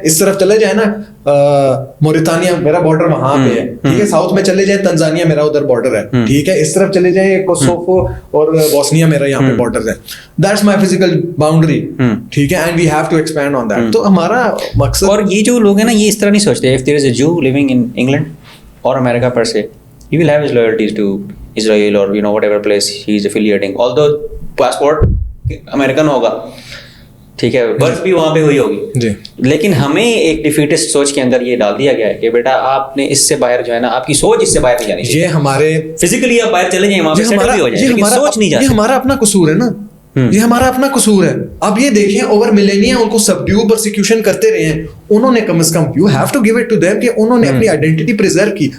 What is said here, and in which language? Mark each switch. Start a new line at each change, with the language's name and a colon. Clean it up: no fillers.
Urdu: اس طرف چلے جائے نا موریتانیہ, میرا بارڈر وہاں پہ ہے, ٹھیک ہے. ساؤتھ میں چلے جائیں تنزانیہ, میرا ادھر بارڈر ہے, ٹھیک ہے. اس طرف چلے جائیں کوسوفو اور بوسنیا, میرا یہاں پہ بارڈر ہے.
English: that's my physical boundary,
Urdu: ٹھیک ہے.
English: And we have to expand on that.
Urdu: تو ہمارا مقصد, اور یہ جو لوگ ہیں نا یہ اس طرح نہیں سوچتے.
English: If there is a Jew living in England or America per se, he will have his loyalties to Israel or whatever place he is affiliating. Although passport American
Urdu: ہوگا, ٹھیک ہے, برتھ بھی وہاں پہ ہوئی ہوگی, لیکن ہمیں ایک ڈیفیٹسٹ سوچ کے اندر یہ ڈال دیا گیا ہے کہ بیٹا آپ نے اس سے باہر جو ہے نا, آپ کی سوچ اس سے باہر نہیں جانی چاہیے. یہ ہمارے فزیکلی آپ باہر چلے جائیں, وہاں پہ سیٹل بھی ہو جائیں, لیکن سوچ نہیں جاتی. یہ ہمارا اپنا قصور ہے نا, یہ ہمارا اپنا قصور ہے. اب یہ دیکھیں اوور ملینیا ان کو سبڈیو پرسیکیوشن کرتے رہے ہیں, انہوں نے کم از کم
English: you have to give it to them
Urdu: کہ انہوں نے اپنی آئیڈینٹی پرزرو کی.